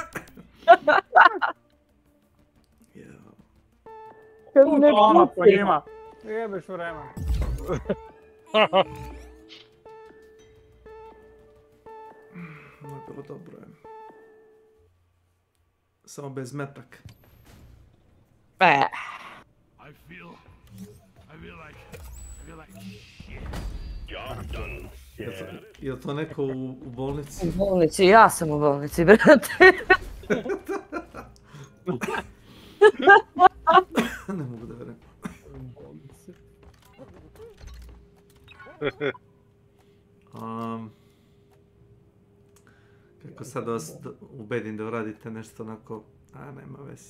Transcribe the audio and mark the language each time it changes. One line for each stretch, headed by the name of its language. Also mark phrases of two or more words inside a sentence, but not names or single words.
Serbian: Puta po njima. Jebeš vremena. Ovo je bilo dobro. Samo bez metak.
English: I feel like shit. Job done.
Serbian: Je li to neko u bolnici? U bolnici, ja sam u bolnici, brate. Ne mogu da verujem. Kako sad vas ubedim da uradite nešto onako, nema veze.